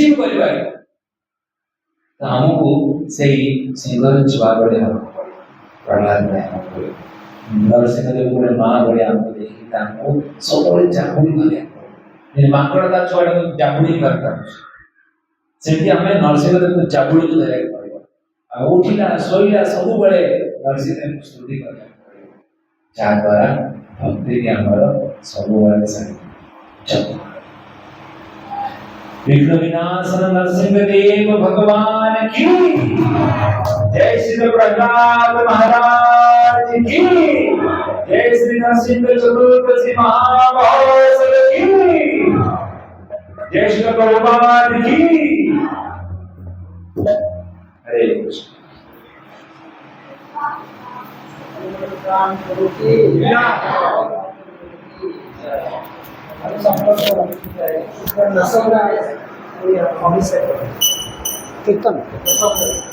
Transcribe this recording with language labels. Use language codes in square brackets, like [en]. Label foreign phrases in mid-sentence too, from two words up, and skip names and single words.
[or] ବି କରିପାରିବ ତ ଆମକୁ ସେଇ ସିଂହର ଛୁଆ ଭଳି ହେବାକୁ ପଡିବ ପ୍ରହ୍ଲାଦ ଭଳି ହେବାକୁ ପଡିବ ନରସିଂହଦେବ ଗୋଟେ ମା ଭଳି ଆମକୁ ଦେଖି ତାଙ୍କୁ ସବୁବେଳେ ଜାବୁଡ଼ି ଧରିବାକୁ ପଡିବ ମାଙ୍କଡ଼ ତା ଛୁଆଟାକୁ ଜାବୁଡ଼ି ଧରିପାରୁଛି ସେମିତି ଆମେ ନରସିଂହଦେବଙ୍କୁ ଜାବୁଡ଼ିକୁ ଧରିବାକୁ ପଡିବ ଆଉ ଉଠିଲା ଶୋଇଲା ସବୁବେଳେ ନରସିଂହଦେବଙ୍କୁ ସ୍ତୁତି କରିବାକୁ ପଡିବ ଯାହାଦ୍ୱାରା ଭକ୍ତିରେ ଆମର ସବୁବେଳେ [hi] विघ्न विनाशन नरसिंह देव भगवान की जय श्री प्रहलाद महाराज की जय श्री नरसिंह चतुर्दशी महामहोत्सव की जय श्री प्रभुपाद की हरे कृष्ण કીર્તન